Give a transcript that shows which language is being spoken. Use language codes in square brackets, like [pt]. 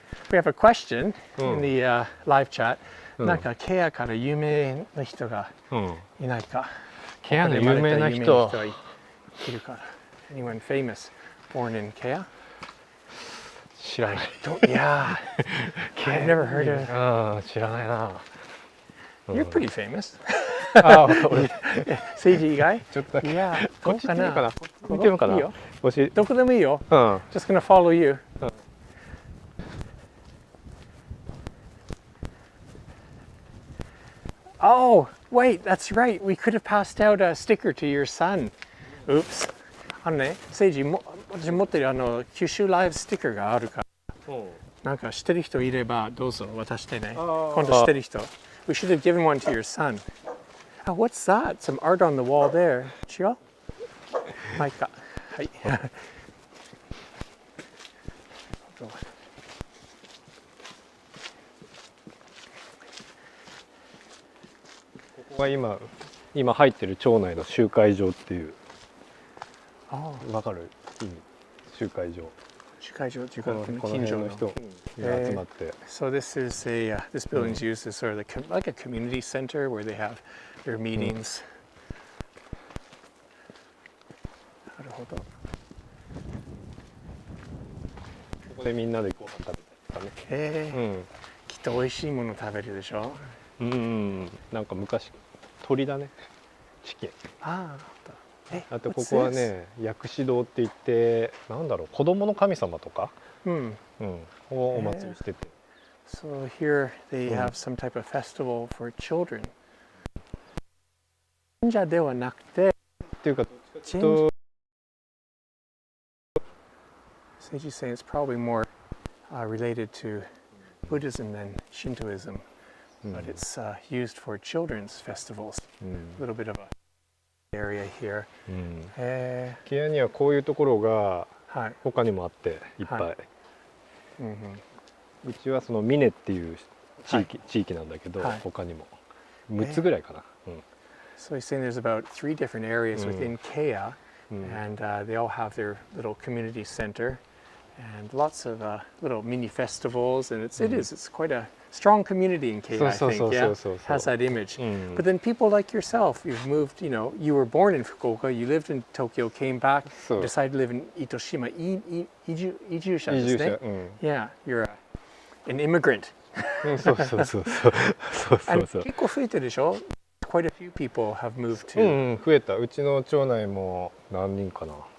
[en] We have a question in the live chat. [ja] なんかケアから有名な人がいないか。ケアの有名な人いるか。 [en] Anyone famous born in Kea? [ja] 知らない。 [en] Yeah, I've never heard of. [ja] 知らないな。 [en] You're pretty famous. [ja] 政治以外？ちょっとだけ。いや、こっち行ってみようかな。見てみようかな。いいよ。どこでもいいよ。 [en] Just gonna follow you. Oh, wait, that's right. We could have passed out a sticker to your son. Oops. [ja] セイジ、私持ってる九州ライブステッカーがあるから、なんか知ってる人いればどうぞ渡してね。今度知ってる人。 [en] We should have given one to your son. Oh, what's that? Some art on the wall there. [ja] 違う？まあいいか。はい。ここが今入ってる町内の集会場っていう。わかる意味？集会場。集会場っていうか、この辺の人が集まって。 [en] So this building's used as sort of like a community center where they have their meetings. [ja] なるほど。ここでみんなでご飯食べたりとかね。きっと美味しいもの食べるでしょ。なんか昔鳥だね。チキン。あとここはね、薬師堂って言ってなんだろう、子供の神様とかをお祭りしてて。 [en] So here they have some type of festival for children. [ja] 神社ではなくてっていうかちょっと [en] Seiji saying it's probably more related to Buddhism than Shintoism, but it's used for children's festivals. A little bit of a area here. [ja] ケアにはこういうところがはい。他にもあっていっぱい、はうちはそのミネっていう地域なんだけど、はい他にも6つぐらいかな、 [en] So he's saying there's about 3 different areas within Kea, and they all have their little community center, and lots of little mini festivals, and it's quite a strong community in Kea, I think. Yeah, has that image. But then people like yourself, you've moved. You were born in Fukuoka, you lived in Tokyo, came back, decided to live in Itoshima. [ja] 移住者ですね。 [en] Yeah, you're an immigrant. [ja] そうそうそうそうそうそう [en] And [ja] 結構増えてるでしょ? [en] Quite a few people have moved to. [ja] 増えた。うちの町内も何人かな。